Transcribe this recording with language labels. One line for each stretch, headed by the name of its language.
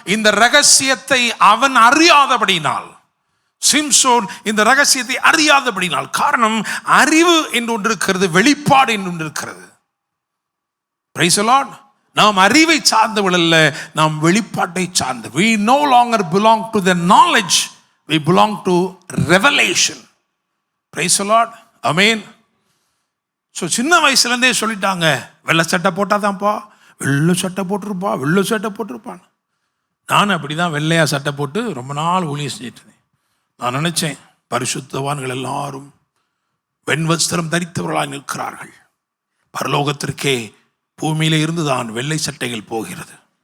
Tamil: இந்த ரகசியத்தை அவன் அறியாதபடினால், சிம்சோன் இந்த ரகசியத்தை அறியாதபடினால், காரணம் அறிவு என்று ஒன்று இருக்கிறது, வெளிப்பாடு என்று ஒன்று இருக்கிறது. Praise the Lord. நாம் அறிவை சார்ந்தவள் அல்ல, நாம் வெளிப்பாட்டை சார்ந்த.
English: we no longer belong to the knowledge, we belong to revelation.
Tamil: Praise the Lord. Amen. So சின்ன வயசுலேருந்தே சொல்லிட்டாங்க, வெள்ளை சட்டை போட்டாதான்ப்பா, வெள்ளை சட்டை போட்டிருப்பா, வெள்ளை சட்டை போட்டிருப்பான். நானும் அப்படி தான் வெள்ளையா சட்டை போட்டு ரொம்ப நாள் ஊழியம் செஞ்சுட்டு இருந்தேன். நான் நினைச்சேன், பரிசுத்தவான்கள் எல்லாரும் வெண்வஸ்திரம் தரித்தவர்களாக நிற்கிறார்கள், பரலோகத்திற்கே பூமியில இருந்து தான் வெள்ளை சட்டைகள் போகிறது.